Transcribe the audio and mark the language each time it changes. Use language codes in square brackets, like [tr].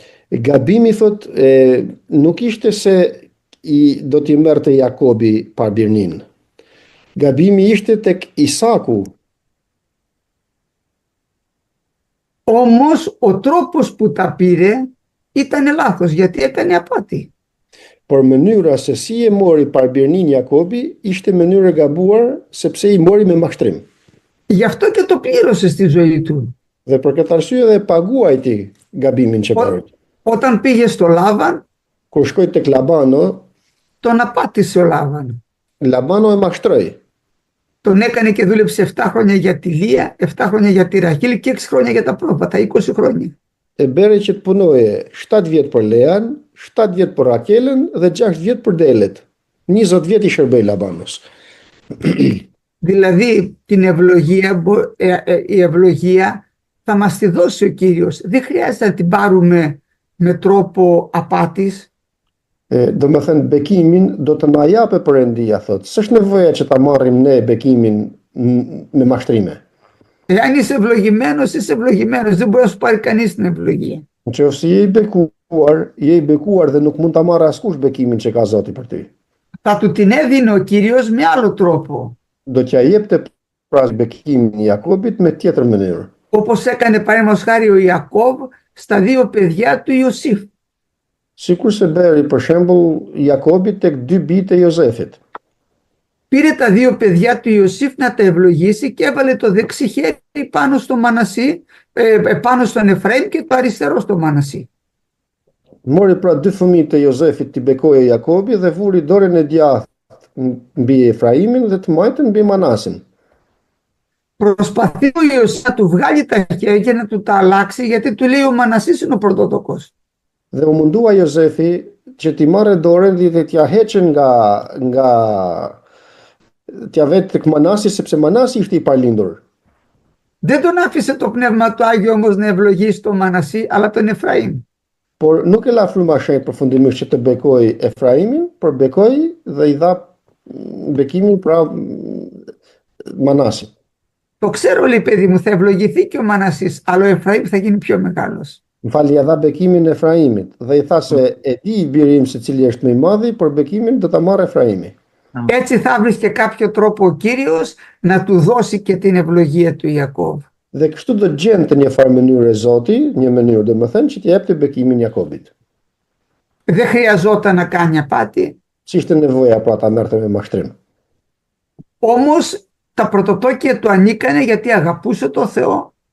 [sq] Gabimi thot nuk ishte se do t'i merrte Jakobi parbirnin. Gabimi ishte tek Isaku. [el] Όμως ο τρόπος που τα πήρε ήταν λάθος, γιατί έκανε απάτη. [sq] Por mënyra se si e mori parbirnin Jakobi ishte mënyrë e gabuar, sepse i mori me mashtrim. [el] Γι' αυτό και το πλήρωσε στη ζωή του. [sq] Dhe për këtë arsye dhe paguaj ti gabimin që bëri. [el] Όταν πήγε στο Λάβαν, [sq] kur shkoi tek Labano, [el] τον απάτησε ο Λάβαν. [sq] Labano e mashtroi. [el] Τον έκανε και δούλεψε 7 χρόνια για τη Λία, 7 χρόνια για τη Ραχήλ και 6 χρόνια για τα πρόβατα, 20 χρόνια. [sq] E bere që të punoje 7 vjet për Lean, 7 vjet për Rakelën dhe 6 vjet për Delet. 20 vjet i shërbej Labanos. [el] Δηλαδή την ευλογία, η ευλογία θα μας τη δώσει ο Κύριος. Δεν χρειάζεται να την πάρουμε με τρόπο απάτης. [sq] Do me thënë bekimin do të na jape Perëndia, thot. S'është nevoja që ta marrim ne bekimin me mashtrime. [el] Εάν είσαι ευλογημένος, είσαι ευλογημένος. Δεν μπορεί να σου πάρει κανείς την ευλογία. [sq] Nëse je i bekuar dhe nuk mund ta marrë askush bekimin që ka Zoti për ty. [el] Θα του την έδινε ο Κύριος με άλλο τρόπο. [sq] Do t'ja jepte pra bekimin i Jakobit me tjetër mënyrë. [el] Όπως έκανε παραδείγματος χάρη ο Ιακώβ στα δύο παιδιά του Ιωσήφ. [sq] Sikur se beri për shembull Jakobit tek dy bijtë e Jozefit. [el] Πήρε τα δύο παιδιά του Ιωσήφ να τα ευλογήσει και έβαλε το δεξί χέρι πάνω στο Μανασί, πάνω στον Εφραήμ και το αριστερό στο Μανασί. [sq] Mori pra dy fëmijët e Jozefit t'i bekoje Jakobi dhe vuri dorën e djathtë mbi Efraimin dhe të majtën mbi Manasin. [el] Προσπαθεί ο Ιωσήφ να του βγάλει τα χέρια και να του τα αλλάξει, γιατί του λέει ο Μανασής είναι ο πρωτότοκος. [sq] Dhe u mundua Jozefi që t'i marrë dorën dhe t'ja heqën nga t'ja vetë tek Manasi, sepse Manasi ishte i parlindur. [el] Δεν τον άφησε το Πνεύμα του Άγιο όμως να ευλογήσει τον Μανασί, αλλά τον Εφραήμ. [sq] Por nuk e la fryma shenjtë përfundimisht që të bekoj Efraimin, por bekoj dhe i dha bekimin pra Manasit. [el] Το ξέρω, λέει παιδί μου, θα ευλογηθεί και ο Μανασής, αλλά ο Εφραήμ θα γίνει πιο μεγάλος. [sq] M'fali, ja dha bekimin Efraimit dhe i tha se e di i biri im se cili është më i madhi, por bekimin do ta marrë Efraimi. [el] Έτσι θα βρει και κάποιο τρόπο ο Κύριος να του δώσει και την ευλογία του Ιακώβ. [sq] Dhe kështu do gjente një farë mënyrë Zoti, një mënyrë domethënë që t'i jepte bekimin Jakobit. [el] Δεν χρειαζόταν να κάνει απάτη, [sq] S'ishte nevoja pra ta merrte me mashtrim. [el] όμως τα πρωτοτόκια του ανήκανε γιατί αγαπούσε το Θεό.